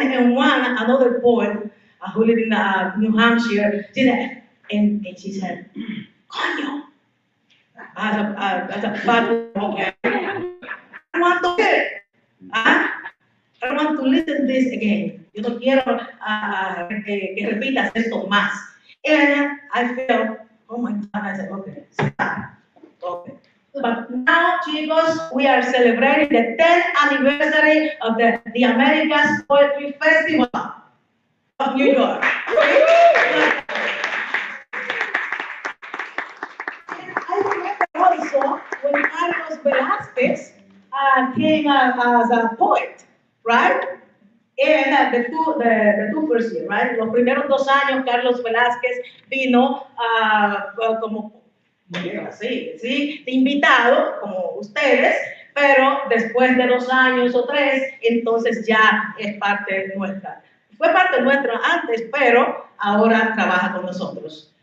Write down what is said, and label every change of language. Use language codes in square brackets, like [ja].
[en] And another poet who lived in New Hampshire, she said, and she said, coño. As a bad, okay. I want to hear it. I want to listen to this again. [es] Yo no quiero que repitas esto más. [en] And I felt, oh my God, I said, okay, stop. Okay. But now, chicos, we are celebrating the 10th anniversary of the Americas Poetry Festival of New York. And I remember also when Carlos Velázquez came as a poet, right? And the two first year, right? [es] Los primeros 2 años, Carlos Velázquez vino como sí, invitado, como ustedes, pero después de 2 años o 3, entonces ya es parte nuestra. Fue parte nuestra antes, pero ahora trabaja con nosotros.